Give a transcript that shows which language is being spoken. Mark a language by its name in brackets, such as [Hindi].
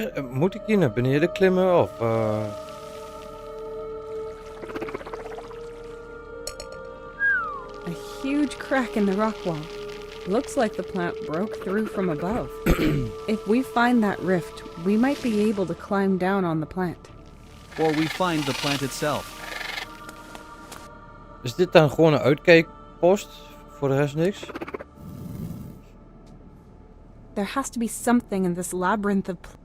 [Dutch] Moet ik hier naar beneden klimmen of [English] A huge crack in the rock wall. Looks like the plant broke through from above. If we find that rift, we might be able to climb down on the plant. Or we find the plant itself. [Dutch] Is dit dan gewoon een uitkijkpost? Voor de rest niks? [English] There has to be something in this labyrinth of...